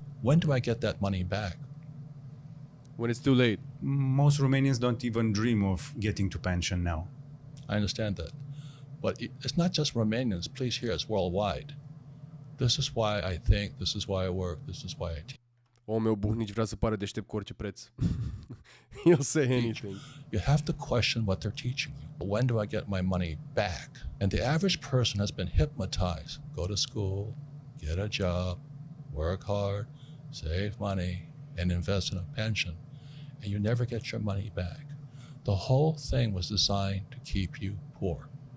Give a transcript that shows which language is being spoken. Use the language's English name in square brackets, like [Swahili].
[English] When do I get that money back? When it's too late. Most Romanians don't even dream of getting to pension now. I understand that. But it's not just Romanians. Please hear, it's worldwide. This is why I think, this is why I work, this is why I teach. [Romanian] Meu Buhnici vrea să pară deștept cu orice preț. [English] He'll say anything. You have to question what they're teaching you. When do I get my money back? And the average person has been hypnotized. Go to school, get a job, work hard, save money, and invest in a pension. And you never get your money back. The whole thing was designed to keep you poor.